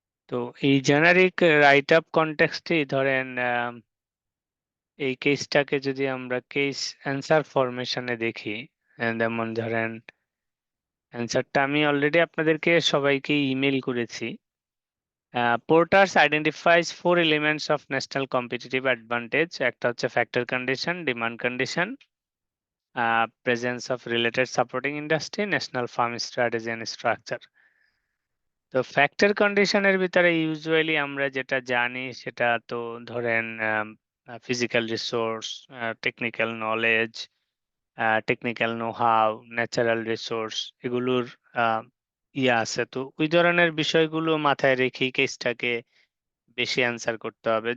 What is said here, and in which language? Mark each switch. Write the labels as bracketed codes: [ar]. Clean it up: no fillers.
[bn] তো এই generic right up কনটেক্সটেই ধরেন এই কেসটাকে যদি আমরা কেস অ্যান্সার ফরমেশনে দেখি, যেমন ধরেন অ্যান্সারটা আমি অলরেডি আপনাদেরকে সবাইকে ইমেল করেছি। [en] Porter's identifies 4 elements of national competitive advantage. [bn] একটা হচ্ছে [en] Factor condition, demand condition, presence of related supporting industry, national farm strategy and structure. [bn] তো ফ্যাক্টর কন্ডিশনের ভিতরে ইউজুয়ালি আমরা যেটা জানি সেটা তো ধরেন physical resource, technical knowledge, technical know how, natural resource, এগুলোর ইয়ে আছে। তো ওই ধরনের বিষয়গুলো মাথায় রেখেই কেসটাকে বেশি অ্যান্সার করতে হবে।